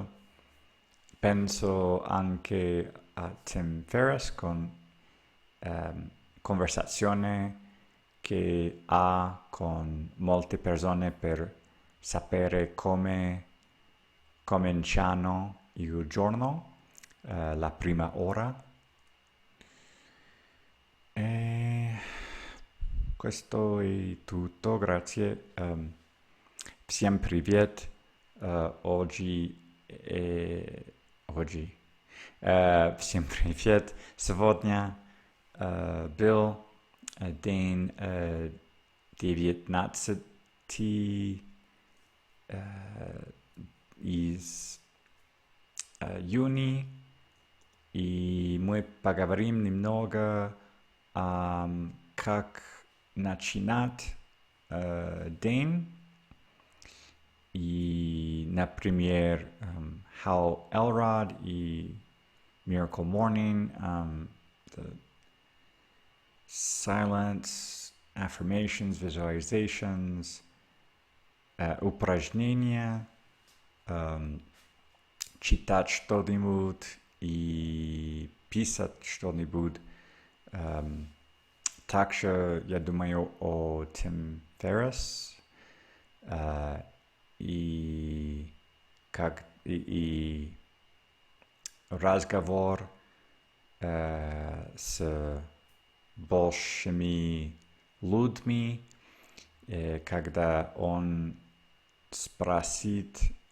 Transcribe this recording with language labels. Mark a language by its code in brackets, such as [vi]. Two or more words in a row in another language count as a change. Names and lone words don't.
[it] Penso anche a Tim Ferriss con conversazione che ha con molte persone per sapere come cominciano il giorno, la prima ora. E questo è tutto, grazie. [ru] Всем привет. Всем привет. Сегодня был день 19 из июня, и мы поговорим немного как начинать день. И, например, Hal Elrod и Miracle Morning, [en] the silence, affirmations, visualizations, [ru] упражнения, читать что-нибудь и писать что-нибудь. Также я думаю о Тим Феррис и разговор с большими людьми, когда он спросит,